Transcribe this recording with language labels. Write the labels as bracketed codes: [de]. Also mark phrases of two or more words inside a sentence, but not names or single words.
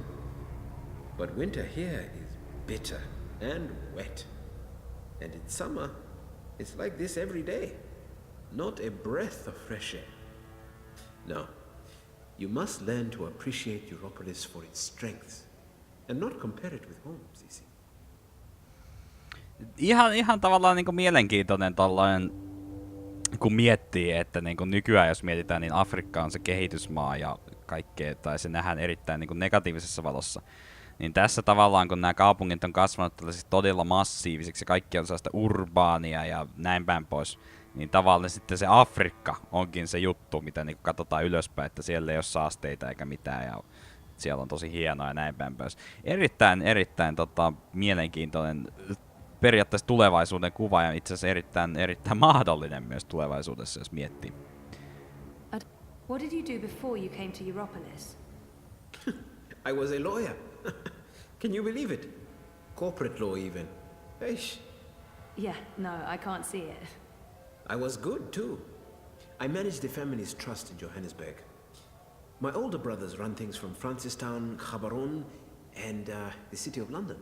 [en] But winter here is bitter and wet. And in summer, it's like this every day. Not a breath of fresh air. No, you must learn to appreciate Europolis for its strengths and not compare it with home, Sisi. [fi] Ihan tavallaan niinku mielenkiintoinen tollainen, kun miettii, että niinku nykyään jos mietitään, niin Afrikka on se kehitysmaa ja kaikkea, tai se nähdään erittäin niinku negatiivisessa valossa. Niin tässä tavallaan, kun nämä kaupungit on kasvanut tällaisiksi todella massiivisiksi ja kaikki on sellaista urbaania ja näin päin pois, niin tavallaan sitten se Afrikka onkin se juttu, mitä niinku katsotaan ylöspäin, että siellä ei ole saasteita eikä mitään ja siellä on tosi hienoa ja näin päin pois. Erittäin mielenkiintoinen periaatteessa tulevaisuuden kuva ja itse asiassa erittäin mahdollinen myös tulevaisuudessa, jos miettii. [en] What did you do before you came to Europolis? I was a lawyer. Can you believe it? Corporate law even. Eish. Yeah, no, I can't see it. I was good too. I managed the family's trust in Johannesburg. My older brothers run things from Francistown, Gaborone, and the city of London.